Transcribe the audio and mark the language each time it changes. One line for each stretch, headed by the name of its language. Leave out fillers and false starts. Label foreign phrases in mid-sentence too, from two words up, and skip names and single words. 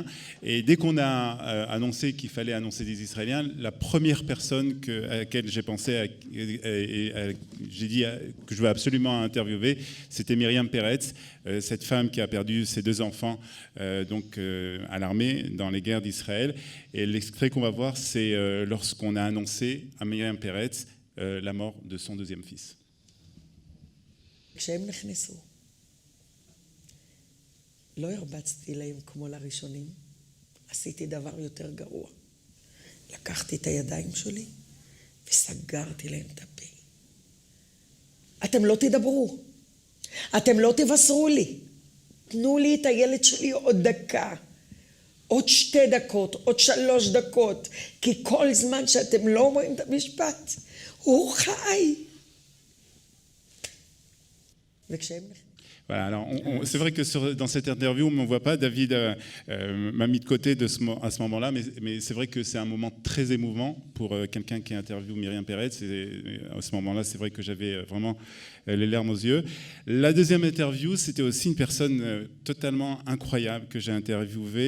French: Et dès qu'on a annoncé qu'il fallait annoncer des Israéliens, la première personne à laquelle j'ai pensé, j'ai dit que je veux absolument interviewer, c'était Myriam Peretz, cette femme qui a perdu ses 2 enfants à l'armée dans les guerres d'Israël. Et l'extrait qu'on va voir, c'est lorsqu'on a annoncé à Myriam Peretz la mort de son 2e fils.
Hebrew: כשהם נכנסו, לא הרבצתי להם כמו לראשונים, עשיתי דבר יותר גרוע. לקחתי את הידיים שלי וסגרתי להם את הפה. אתם לא תדברו, אתם לא תבשרו לי, תנו לי את הילד שלי עוד דקה, עוד 2 דקות, עוד 3 דקות, כי כל זמן שאתם לא אומרים את המשפט, הוא חי. וכשהם...
French: Voilà, alors c'est vrai que dans cette interview, on ne me voit pas. David m'a mis de côté à ce moment-là, mais c'est vrai que c'est un moment très émouvant pour quelqu'un qui interviewe Myriam Peretz. À ce moment-là, c'est vrai que j'avais vraiment les larmes aux yeux. La deuxième interview, c'était aussi une personne totalement incroyable que j'ai interviewée.